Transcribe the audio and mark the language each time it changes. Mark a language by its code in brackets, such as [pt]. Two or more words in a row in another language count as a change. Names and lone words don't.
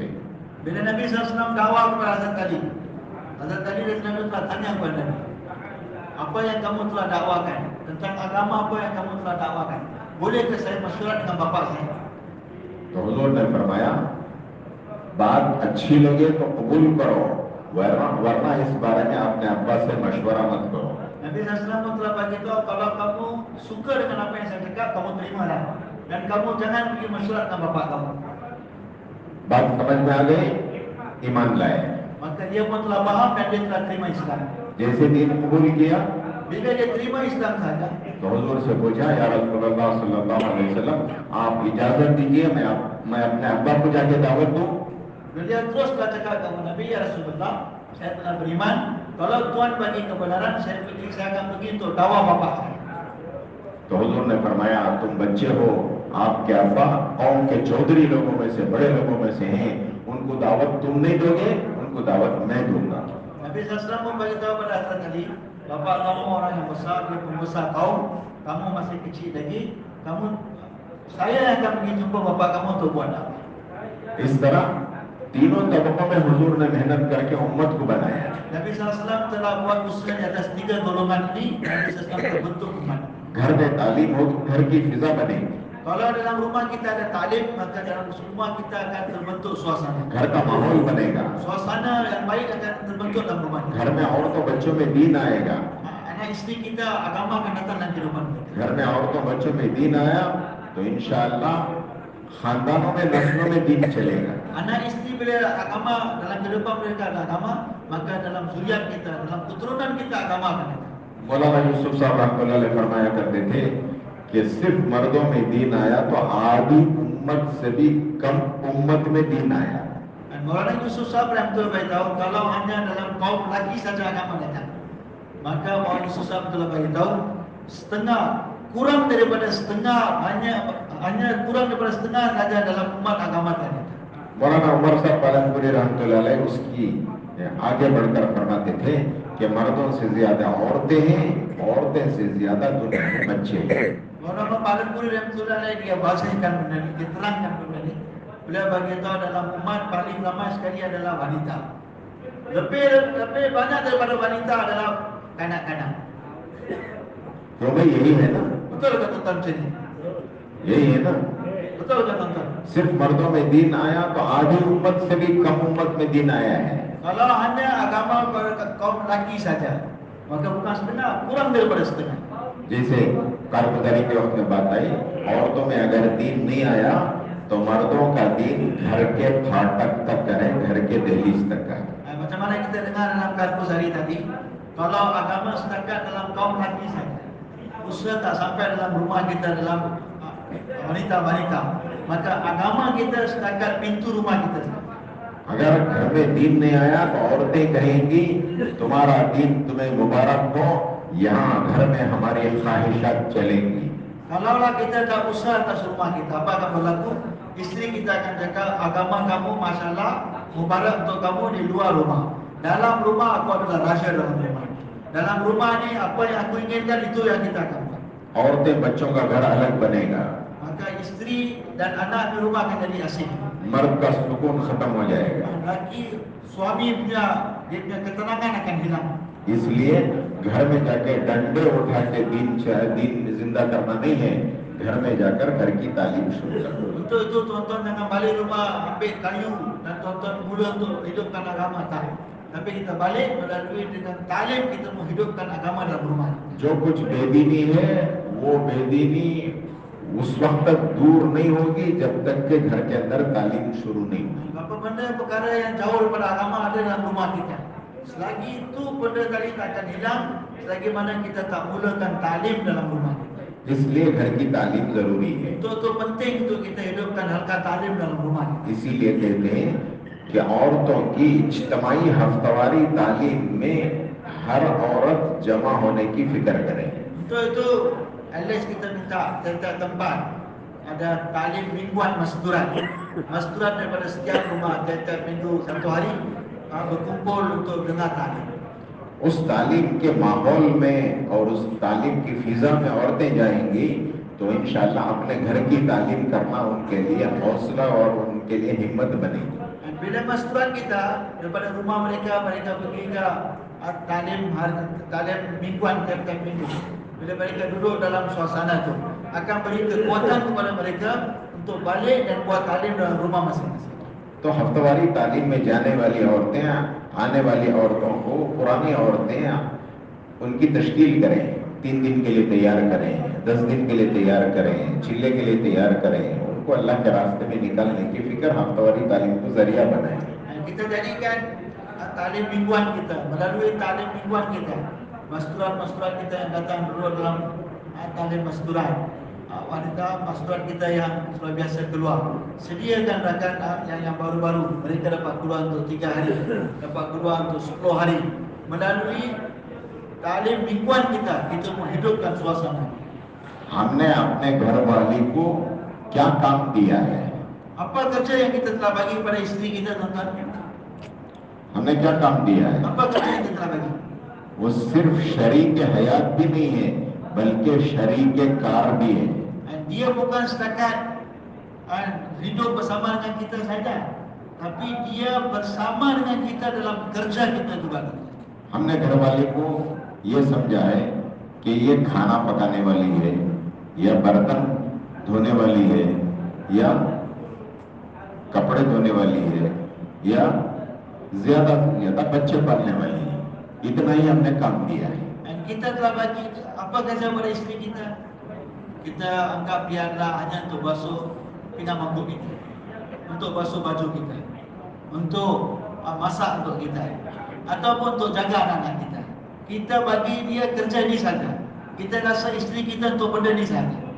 [ms] Bila Nabi SAW dakwah kepada Hazrat Ali, Hazrat Ali [ar] رضي الله عنه [ms] telah tanya kepada Nabi, apa yang kamu telah dakwakan tentang agama, apa yang kamu telah dakwakan, bolehkah saya masyurat dengan bapa saya? [hi] तो हुजूर ने फरमाया बात अच्छी लगे तो कबूल करो, वरना इस बारे में अपने अब्बा से मशवरा मत करो. [ms] Nabi SAW pun telah bagi tahu, kalau kamu suka dengan apa yang saya cakap, kamu terimalah. Dan kamu jangan pergi masyurat dengan bapa kamu. [hi] बात समझ में आ गई, ईमान लाए. [ms] Maka dia pun telah faham dan dia telah terima Islam. [hi] जैसे दीन कबूल किया [ms] Bila dia terima Islam saja, [hi] तो हुजूर से पूछा, [ar] يا رسول الله صلى الله عليه وسلم [hi] आप इजाजत दीजिए मैं अपने अब्बा को जाके दावत दूं. [ms] beliau terus telah cakap kepada Nabi, [ar] يا رسول الله, [ms] saya telah beriman. Kalau Tuhan bagi kebenaran, saya akan pergi untuk dakwah bapa saya. [hi] तो हुजूर ने फरमाया तुम बच्चे हो, आपके अब्बा कौम के चौधरी लोगों में से, बड़े लोगों में से हैं, उनको दावत तुम नहीं दोगे, उनको दावत मैं दूंगा। [ms] Nabi SAW memberitahu pada Hazrat Ali, bapak kamu orang yang besar, dia pembesar kaum, kamu masih kecil lagi, saya yang akan pergi jumpa bapak kamu untuk buat apa. [hi] इस तरह तीनों तबकों में हुजूर ने मेहनत करके उम्मत को बनाया। [ms] Nabi SAW telah buat usaha di atas 3 golongan ini, Nabi SAW terbentuk umat. [hi] घर में तालीम हो तो घर की फिजा बनेगी, [ms] Kalau dalam rumah kita ada taklim, maka dalam rumah kita akan terbentuk suasana. [hi] घर का माहौल बनेगा, [ms] Suasana yang baik akan terbentuk dalam rumah kita. [hi] घर में औरतों बच्चों में दीन आएगा, [ms] Anak isteri kita agama akan datang dalam kehidupan kita. [hi] घर में औरतों बच्चों में दीन आया तो [ar] إن شاء الله [hi] खानदानों में, नस्लों में दीन चलेगा। [ms] Anak isteri bila agama dalam kehidupan mereka ada agama, maka dalam zuriat kita, dalam keturunan kita agama akan datang. [hi] मौलाना यूसुफ साहब [ar] رحمة الله عليه [hi] फरमाया करते थे कि सिर्फ मर्दों में दीन आया तो आधी उम्मत से भी कम उम्मत में दीन आया। [ms] Dan Maulana Yusuf Sahab rahmatullah beritahu, kalau hanya dalam kaum lelaki saja agama datang, maka Maulana Yusuf Sahab telah beritahu, setengah, kurang daripada setengah, hanya kurang daripada setengah saja dalam umat agama datang. [hi] मौलाना उमर साहब पालनपुरी [ar] رحمة الله عليه [hi] उसकी आगे बढ़कर फरमाते थे कि मर्दों से ज्यादा औरतें हैं, औरतें से ज्यादा दुनिया में बच्चे हैं। [ms] Maulana Palanpuri [ar] رحمة الله عليه [ms] dia bahasakan benda ni, dia terangkan benda ni. Beliau beritahu dalam umat paling ramai sekali adalah wanita. Lebih banyak daripada wanita adalah kanak-kanak. [hi] क्यों भाई यही है ना, [ms] Betul ke tuan-tuan sini? [hi] यही है ना। [ms] Betul ke tuan-tuan? [hi] सिर्फ मर्दों में दीन आया तो आधी उम्मत से भी कम उम्मत में दीन आया है। [ms] Kalau hanya agama kaum lelaki saja, maka bukan setengah, kurang daripada setengah. [hi] जैसे कारगुजारी के वक्त में बात आई, औरतों में अगर दीन नहीं आया तो मर्दों का दीन घर के फाटक तक करें, घर के दहलीज तक करें। [ms] Macam mana kita dengar dalam karpus hari tadi, kalau agama setakat dalam kaum lelaki saja, usaha tak sampai dalam rumah kita, dalam wanita-wanita, maka agama kita setakat pintu rumah kita saja. [hi] अगर घर में दीन नहीं आया तो औरतें कहेंगी तुम्हारा दीन तुम्हें मुबारक हो, यहाँ घर में हमारी ख्वाहिशात चलेंगी। [ms] Kalaulah kita tak usaha atas rumah kita, apa akan berlaku? Isteri kita akan cakap, agama kamu masalah mubarak untuk kamu di luar rumah. Dalam rumah aku adalah raja dalam rumah. Dalam rumah ni apa yang aku inginkan itu yang kita akan buat. [hi] औरतें बच्चों का घर अलग बनेगा, [ms] Maka isteri dan anak di rumah akan jadi asing. [hi] मर्द का सुकून खत्म हो जाएगा। [ms] Laki suami punya ketenangan akan hilang. [hi] इसलिए घर में जाके डंडे उठा के दीन जिंदा करना नहीं है, घर में जाकर घर की तालीम शुरू करना। [ms] Untuk itu tuan-tuan jangan balik rumah ambil kayu dan tuan-tuan mula untuk hidupkan agama, tak. Tapi kita balik melalui dengan talim kita menghidupkan agama dalam rumah. [hi] जो कुछ बेदीनी है वो बेदीनी उस वक्त तक दूर नहीं होगी जब तक के घर के अंदर तालीम शुरू नहीं होगी। [ms] Apa benda perkara yang jauh daripada agama ada dalam rumah kita. Selagi itu benda tadi tak akan hilang selagi mana kita tak mulakan talim dalam rumah kita. [hi] इसलिए घर की तालीम जरूरी है। [ms] Itu penting untuk kita hidupkan halqa talim dalam rumah kita. [hi] इसीलिए कहते हैं कि औरतों की इज्तिमाई हफ्तावारी तालीम में हर औरत जमा होने की फिक्र करें। [ms] Untuk itu [en] at least [ms] kita minta setiap tempat ada talim mingguan masdurat. Masdurat daripada setiap rumah setiap minggu satu hari berkumpul untuk dengar talim. [hi] उस तालीम के माहौल में और उस तालीम की फिजा में औरतें जाएंगी तो [ar] إن شاء الله [hi] अपने घर की तालीम करना उनके लिए हौसला और उनके लिए हिम्मत बनेगी। [ms] Bila masdurat kita daripada rumah mereka pergi ke talim mingguan tiap-tiap minggu. Bila mereka duduk dalam suasana itu akan beri kekuatan kepada mereka untuk balik dan buat talim dalam rumah masing-masing. [hi] तो हफ्तावारी तालीम में जाने वाली औरतें, आने वाली औरतों को पुरानी औरतें उनकी तश्कील करें, 3 दिन के लिए तैयार करें, 10 दिन के लिए तैयार करें, चिल्ले के लिए तैयार करें, उनको अल्लाह के रास्ते में निकालने की फिक्र हफ्तावारी तालीम को जरिया बनाए। [ms] Kita jadikan talim mingguan kita, melalui talim mingguan kita, masdurat kita yang datang dulu dalam talim masdurat, wanita masdurat kita yang sudah biasa keluar, sediakan rakan yang baru-baru, mereka dapat keluar untuk 3 hari, dapat keluar untuk 10 hari. Melalui talim mingguan kita menghidupkan suasana. [hi] हमने अपने घर वाली को क्या काम दिया है? [ms] Apa kerja yang kita telah bagi pada isteri kita, tuan-tuan? [hi] हमने क्या काम दिया है? [ms] Apa kerja yang kita telah bagi? [hi] वो सिर्फ शरीक हयात भी नहीं है, बल्कि शरीक कार भी है। [ms] Dia bukan setakat hidup bersama dengan kita saja, tapi dia bersama dengan kita dalam kerja kita juga. [hi] हमने घरवाले को ये समझा है कि ये खाना पकाने वाली है, या बर्तन धोने वाली है, या कपड़े धोने वाली है, या ज्यादा से ज्यादा बच्चे पालने वाली है। इतना ही हमने काम दिया है। [ms] Dan kita telah bagi apa kerja pada isteri kita? Kita anggap dia adalah hanya untuk basuh pinggan mangkuk kita, untuk basuh baju kita, untuk masak untuk kita, ataupun untuk jaga anak-anak kita. Kita bagi dia kerja ini saja. Kita rasa isteri kita untuk benda ini saja.